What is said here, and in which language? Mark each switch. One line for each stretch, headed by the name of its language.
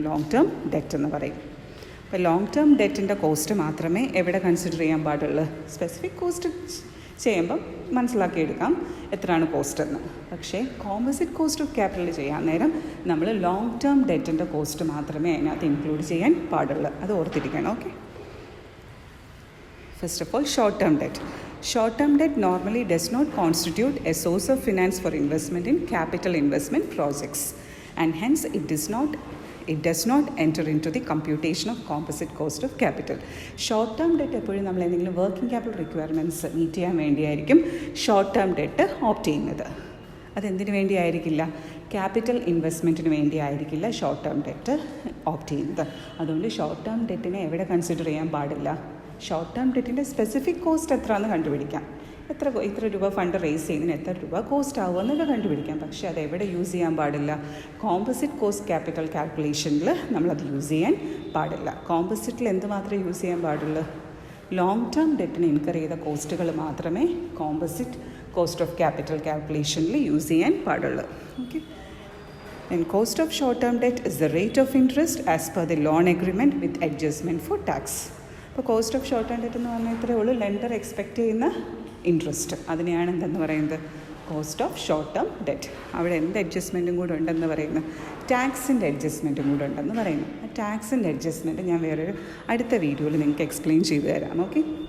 Malayalam: Long term debt എന്ന് പറയും. അപ്പോൾ ലോങ് ടേം ഡെറ്റിൻ്റെ കോസ്റ്റ് മാത്രമേ എവിടെ കൺസിഡർ ചെയ്യാൻ പാടുള്ളൂ? സ്പെസിഫിക് കോസ്റ്റ് ചെയ്യുമ്പം മനസ്സിലാക്കിയെടുക്കാം എത്രയാണ് കോസ്റ്റ് എന്ന്. പക്ഷേ കോമ്പോസിറ്റ് കോസ്റ്റ് ഓഫ് ക്യാപിറ്റൽ ചെയ്യാൻ നേരം നമ്മൾ ലോങ് ടേം ഡെറ്റിൻ്റെ കോസ്റ്റ് മാത്രമേ അതിനകത്ത് ഇൻക്ലൂഡ് ചെയ്യാൻ പാടുള്ളൂ. അത് ഓർത്തിരിക്കണം. Okay,
English: first of all
Malayalam: short term debt.
English: Short term debt normally does not constitute a source of finance for investment in capital investment projects, and hence it does not enter into the computation of composite cost of capital.
Malayalam: Short term debt എപ്പോഴും നമ്മൾ എന്തെങ്കിലും working capital requirements meet ചെയ്യാൻ വേണ്ടിയായിരിക്കും short term debt opt ചെയ്യുന്നത്. അതെന്തിനു വേണ്ടിയായിരിക്കില്ല? Capital ഇൻവെസ്റ്റ്മെൻറ്റിന് വേണ്ടി ആയിരിക്കില്ല short term debt opt ചെയ്യുന്നത്. അതുകൊണ്ട് short term ഡെറ്റിനെ എവിടെ കൺസിഡർ ചെയ്യാൻ പാടില്ല? ഷോർട്ട് ടേം ഡെറ്റിൻ്റെ സ്പെസിഫിക് കോസ്റ്റ് എത്രയാണെന്ന് കണ്ടുപിടിക്കാം. ഇത്ര രൂപ ഫണ്ട് റേസ് ചെയ്യുന്നതിന് എത്ര രൂപ കോസ്റ്റ് ആവുക എന്നൊക്കെ കണ്ടുപിടിക്കാം. പക്ഷേ അത് എവിടെ യൂസ് ചെയ്യാൻ പാടില്ല? കോമ്പോസിറ്റ് കോസ്റ്റ് ക്യാപിറ്റൽ കാൽക്കുലേഷനിൽ നമ്മളത് യൂസ് ചെയ്യാൻ പാടില്ല. കോമ്പോസിറ്റിൽ എന്ത് മാത്രമേ യൂസ് ചെയ്യാൻ പാടുള്ളൂ? ലോങ് ടേം ഡെറ്റിന് ഇൻകർ ചെയ്ത കോസ്റ്റുകൾ മാത്രമേ composite cost of capital കാൽക്കുലേഷനിൽ use ചെയ്യാൻ പാടുള്ളൂ. Okay.
English: And cost of short-term debt is the rate of interest as per the loan agreement with adjustment for tax.
Malayalam: അപ്പോൾ cost of short term debt എന്ന് പറഞ്ഞാൽ ഇത്രയേ ഉള്ളൂ. Lender expect ചെയ്യുന്ന interest, അതിനെയാണ് എന്തെന്ന് പറയുന്നത്? Cost of short term debt. അവിടെ എന്ത് അഡ്ജസ്റ്റ്മെൻറ്റും കൂടെ ഉണ്ടെന്ന് പറയുന്നത്? ടാക്സിൻ്റെ അഡ്ജസ്റ്റ്മെൻറ്റും കൂടെ ഉണ്ടെന്ന് പറയുന്നു. ആ ടാക്സിൻ്റെ അഡ്ജസ്റ്റ്മെൻറ്റ് ഞാൻ വേറൊരു അടുത്ത വീഡിയോയിൽ നിങ്ങൾക്ക് എക്സ്പ്ലെയിൻ ചെയ്തു തരാം. ഓക്കെ.